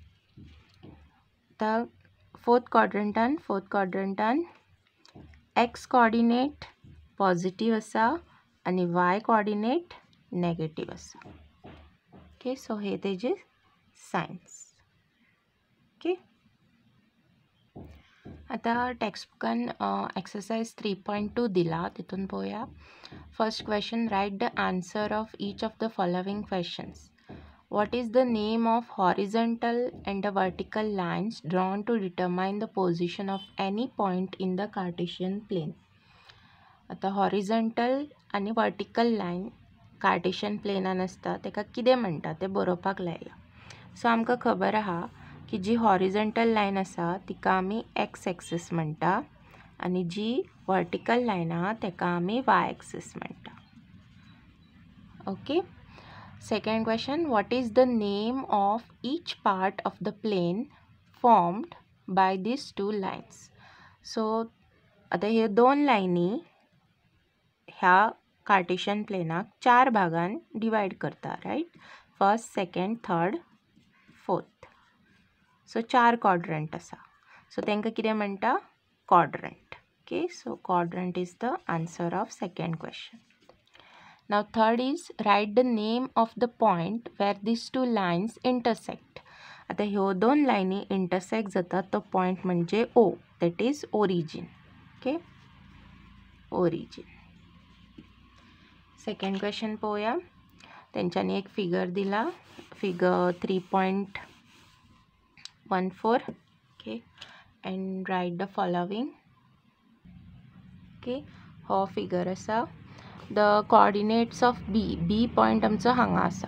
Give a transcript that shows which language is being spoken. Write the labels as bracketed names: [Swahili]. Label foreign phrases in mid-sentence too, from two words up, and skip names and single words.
[Konkani] आता फोर्थ क्वाड्रंटान [English] x coordinate positive [Konkani] आसा आणि [English] y coordinate negative [Konkani] आसा. [English] okay, so [Konkani] हे तेजे सायन्स. ओके, आता टेक्स्टबुकान एक्सरसाइज 3.2 दिला, तितून पळोवया. [English] First question, write the answer of each of the following questions. What is the name of horizontal and the vertical lines drawn to determine the position of any point in the Cartesian plane? [Konkani] आता हॉरिझॉन्टल आणि [English] vertical line Cartesian plane [Konkani] आसता तेका कितें म्हणटा तें बरोवपाक लायला. सो आमकां खबर आहा की जी [English] horizontal line [Konkani] आसा तिका आमी [English] x axis [Konkani] म्हणटा आणि जी [English] vertical line [Konkani] आहा तेका आमी [English] y axis [Konkani] म्हणटा. [English] ओके, second question, what is the name of each part of the plane formed by these two lines? [Konkani] So आता हे दोन लायनी ह्या कार्टेशियन प्लेनाक 4 भागान डिवाइड करता. राइट. फर्स्ट, सेकंड, थर्ड, फोर्थ. सो 4 क्वाड्रंट आसा. सो तेंकां कितें म्हणटा क्वाड्रंट. [English] Okay, so quadrant is the answer of second question. Now third is, write the name of the point where these two lines intersect. [Konkani] आता ह्यो दोन लायनी इंटरसेक्ट जातात तो पॉइंट म्हणजे O, [English] that is origin. okay, origin. second question [Konkani] पळोवया. तेंच्यांनी एक फिगर दिला, फिगर 3.14. [English] Okay, and write the following. Okay, [Konkani] हो फिगर आसा. [English] the coordinates of B point [Konkani] आमचो हांगा आसा.